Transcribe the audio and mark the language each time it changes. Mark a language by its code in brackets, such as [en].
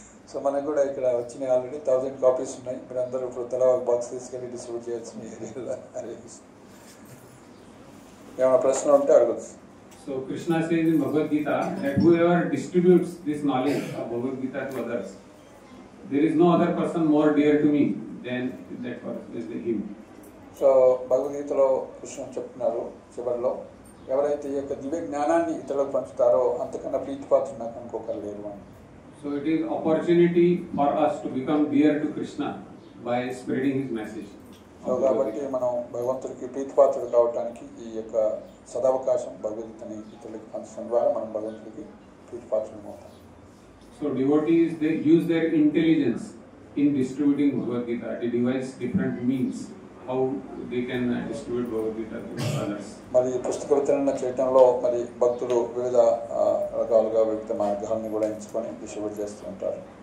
[te] So మనకు కూడా ఇక్కడ వచ్చినాయి ఆల్రెడీ 1000 కాపీస్ ఉన్నాయి. మీరు అందరూ ఇప్పుడు తలా ఒక బాక్స్ తీసుకెళ్ళి డిస్ట్రిబ్యూట్ చేయొచ్చు మీ ఏరియాలో. ఏమైనా ప్రశ్న ఉంటే అడగచ్చు. [en] So Krishna says in Bhagavad Gita that whoever distributes this knowledge of Bhagavad Gita to others, there is no other person more dear to me than that person is him. [te] So భగవద్గీతలో కృష్ణుడు చెప్తున్నారు చివరిలో, ఎవరైతే ఈ యొక్క దివ్య జ్ఞానాన్ని ఇతరులకు పంచుతారో అంతకన్నా ప్రీతిపాత్రుడు నాకు ఇంకొకరు లేరు అని. [en] So it is opportunity for us to become dear to Krishna by spreading his message. [te] So కాబట్టి మనం భగవంతుడికి ప్రీతిపాత్రుడు కావడానికి ఈ యొక్క సదవకాశం భగవద్గీతని ఇతరులకు పంచడం ద్వారా మనం భగవంతుడికి ప్రీతిపాత్రుడు అవుతాం. [en] So devotees, they use their intelligence in distributing Bhagavad Gita. They devise different means how they can distribute Bhagavad Gita to others. [te] మరి పుస్తక వితరణ చేయడంలో మరి భక్తులు వివిధ రకాలుగా వివిధ మార్గాలను కూడా ఎంచుకొని డిస్ట్రిబ్యూట్ చేస్తూ ఉంటారు.